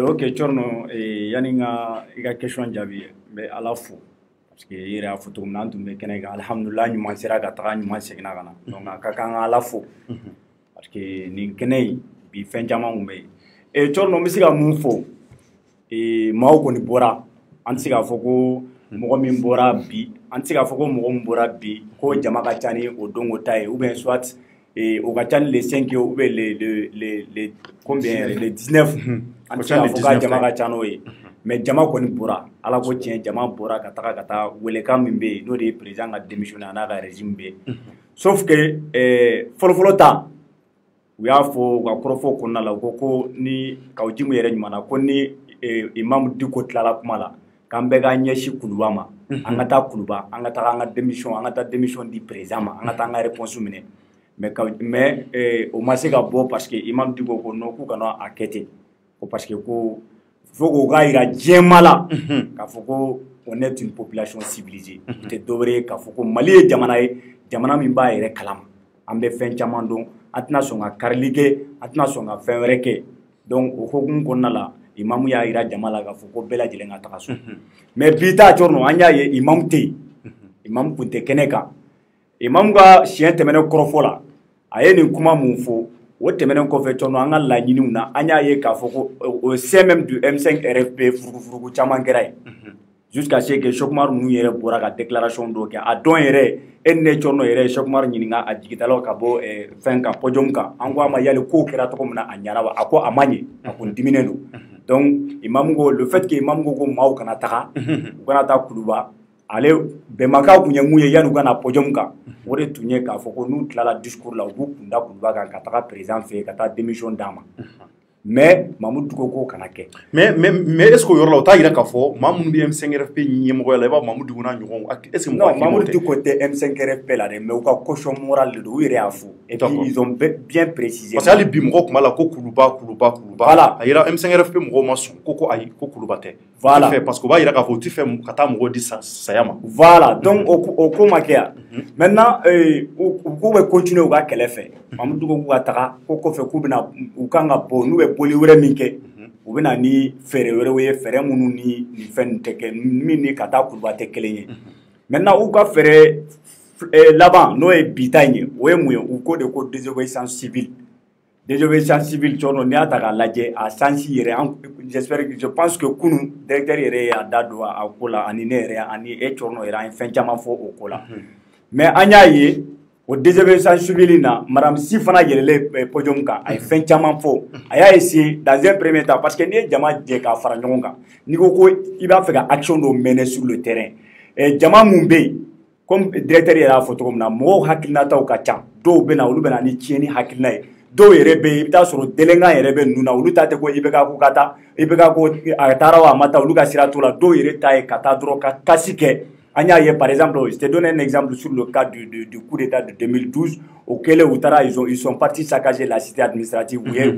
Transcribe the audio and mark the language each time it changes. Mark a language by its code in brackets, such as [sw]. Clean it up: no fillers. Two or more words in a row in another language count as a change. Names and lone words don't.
[bm] ok Thierno yanni i ka question jaabi n bɛ Ala fo [fr] parce que [bm] i yɛrɛ y'a fɔ cogo min na an tun bɛ kɛnɛ kan alhamdulillah ɲuman sera ka taga ɲuman seginna ka na donc a ka kan ka Ala fo [fr] parce que [bm] nin kɛnɛ in bi fɛn caman tun bɛ yen Thierno n bɛ se ka mun fɔ maaw kɔni bɔra an tɛ se k'a fɔ ko mɔgɔ min bɔra bi an tɛ se k'a fɔ ko mɔgɔ min bɔra bi ko jama ka ca ni o don o ta ye [fr] ou bien soit [bm] o ka ca ni le 5 ye [fr] ou bien le combien le 19 [bm] an tɛ se k'a fɔ k'a jama ka ca n'o ye mais jama kɔni bɔra ala ko tiɲɛ jama bɔra ka taa welekan min bɛ yen n'o de ye président ka démissionné a n'a ka régime bɛ yen [fr] sauf que [bm] fɔlɔfɔlɔ ta u y'a fɔ u ka kɔrɔfɔ kɔnɔna la u ko ko ni k'aw jimu yɛrɛ ɲuman na ko ni Imam Diko tilala kuma la k'an bɛɛ ka ɲɛsin Kuluba ma an ka taa Kuluba an ka taa an ka démission di président ma an ka taa an ka réponse minɛ mais o ma se ka bɔ [fr] parce que [bm] Imam Diko ko non k'u kana a kɛ ten ko [fr] parce que [bm] ko fo k'o k'a yira diɲɛma la k'a fɔ ko [fr] on est une population civilisée [bm] o tɛ dɔwɛrɛ ye k'a fɔ ko Mali ye jamana ye jamana min b'a yɛrɛ kalama an bɛ fɛn caman dɔn an tɛna sɔn ka karili kɛ an tɛna sɔn ka fɛn wɛrɛ kɛ donc o hokumu kɔnɔna la imamu y'a yira jama la k'a fɔ ko bɛɛ lajɛlen ka taga so mais bi ta Thierno an y'a ye imamu tɛ yen imamu tun tɛ kɛnɛ kan imamu ka siɲɛ tɛmɛnen kɔrɔfɔ la a ye nin kuma mun fɔ o tɛmɛnen kɔfɛ Thierno an ka laɲiniw na an y'a ye k'a fɔ ko [fr] au sein même du M5 RFP [bm] furugufurugu caman kɛra yen [fr] jusqu'à ce que [bm] Cheikh Oumar ninnu yɛrɛ bɔra ka déclaration dɔ kɛ a dɔn yɛrɛ e ni ne Thierno yɛrɛ Cheikh Oumar ɲininka a jigitalaw ka bɔ fɛn kan podium kan an ko a ma yali kow kɛra cogo min na a ɲɛna wa a ko a ma ɲɛ a kun diminen don donc imam ko [fr] le fait que [bm] imam ko maaw kana taga u kana taa Kuluba ale bɛnbakaw tun ye mun ye yanni u kana podium kan o de tun ye k'a fɔ ko n'u tilala discours la u b'u kun da Kuluba kan ka taga président fɛ yen ka taa démission d'a ma mais Mamadou ko k'o kana kɛ mais [fr] est ce que [bm] o yɔrɔ la o t'a yira k'a fɔ maa minnu bɛ M5RFP ɲɛmɔgɔya la i b'a Mamadou n'a ɲɔgɔn [fr] est ce que [bm] non Mamadou Diko tɛ M5RFP la dɛ mais u ka [fr] caution morale [bm] de don u yɛrɛ y'a fɔ [fr] et puis ils ont bien précisé [bm] parce que hali bi mɔgɔw tun b'a la ko Kuluba voilà a yira M5RFP mɔgɔw ma sɔn ko ayi ko Kuluba tɛ voilà [fr] parce que [bm] o b'a yira k'a fɔ u tɛ fɛ ka taa mɔgɔw di saya ma voilà donc o ko ma kɛ yan maintenant k'u bɛ continuer u ka kɛlɛ fɛ Mamadou Diko k'u ka taga ko kɔfɛ k'u bɛna u kan ka bɔ n'u bɛ boli wɛrɛ min kɛ u bɛna ni fɛɛrɛ wɛrɛw ye fɛɛrɛ minnu ni fɛn tɛ kɛ min ni ka taa Kuluba tɛ kelen ye maintenant u ka fɛɛrɛ laban n'o ye bi ta in ye o ye mun ye u ko de ko [fr] désobéissance civile désobéissance civile [bm] chorno ni ata ka lajɛ a sansi yɛrɛ [fr] j'espère que je pense que [bm] kunu directeur yɛrɛ y'a da don a ko la ani ne yɛrɛ ani e chorno yɛrɛ an ye fɛn caman fɔ o ko la mais an y'a ye o [fr] désobéissance civile [bm] na madame si fana yɛlɛlen podium kan a ye fɛn caman fɔ a y'a essayé [fr] dans un premier temps parce que [bm] n'i ye jama jɛ k'a fara ɲɔgɔn kan n'i ko ko i b'a fɛ ka action dɔ [fr] mener sur le terrain [bm] jama mun bɛ yen [fr] comme directeur [bm] yɛrɛ y'a fɔ cogo min na mɔgɔw hakilinataw ka ca dɔw bɛ na olu bɛ na ni tiɲɛni hakilina ye dɔw yɛrɛ bɛ yen i bɛ taa sɔrɔ délinquant yɛrɛ bɛ ninnu na olu ta tɛ ko IBK ko ka taa IBK ko a taara wa a ma taa olu ka sira t'o la dɔw yɛrɛ ta ye ka taa dɔrɔn ka kasi kɛ an y'a ye [fr] par exemple je t'ai donné un exemple sur le cas du coup d'état de 2012 [bm] au kɛlen u taara [fr] ils sont partis saccager la cité administrative [bm] u ye